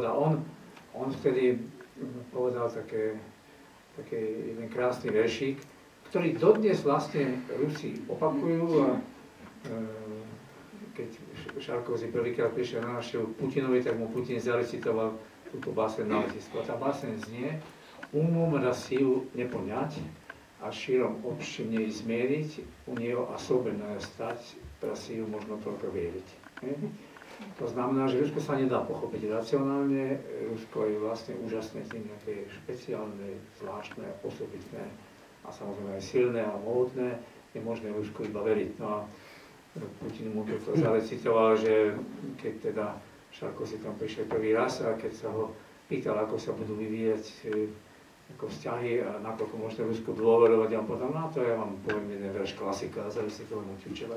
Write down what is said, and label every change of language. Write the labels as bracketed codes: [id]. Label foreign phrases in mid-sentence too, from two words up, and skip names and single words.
[sk] A on vtedy povedal taký jeden krásny veršík, ktorý dodnes vlastne Rusi opakujú a keď Sarkozy prvýkrát prišiel na návštevu Putinovi, tak mu Putin zarecitoval túto báseň na letisku. A tá báseň znie: [ru] Умом Россию не понять, а широм общим не измерить, у нее особенная стать, Россию можно только верить. [sk] To znamená, že Rusko sa nedá pochopiť racionálne, Rusko je vlastne úžasné tým, aké je špeciálne, zvláštne, osobitné a samozrejme aj silné a mohutné, je možné Rusku iba veriť. No a Putin mu to zarecitoval, že keď teda Sarkozy tam prišiel prvý raz a keď sa ho pýtal, ako sa budú vyvíjať ako vzťahy a nakoľko môžete Rusku dôverovať, a on povedal, no to ja vám poviem jeden verš klasika a zarecitoval mu Tchutcheva.